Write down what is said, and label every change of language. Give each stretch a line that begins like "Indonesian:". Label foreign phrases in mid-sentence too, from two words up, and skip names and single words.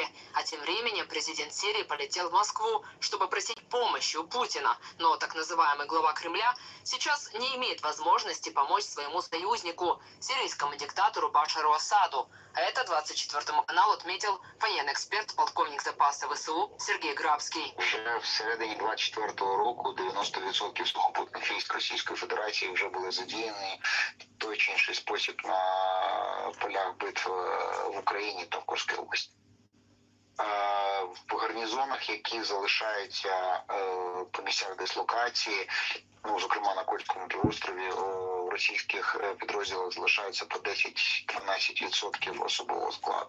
Russian: А тем временем президент Сирии полетел в Москву, чтобы просить помощи у Путина, но так называемый глава Кремля сейчас не имеет возможности помочь своему союзнику, сирийскому диктатору Башару Асаду. А это 24 каналу отметил военный эксперт, полковник запаса ВСУ Сергей Грабский.
Ukrainian: Ще всередині 24-го року 90% сухопутних військ Російської Федерації вже були задіяні в той чи інший спосіб на полях битв в Україні та в Курській області. в гарнізонах, які залишаються по місцях дислокації, ну, зокрема на Кольському півострові, у російських підрозділах залишається по 10-12% особового складу.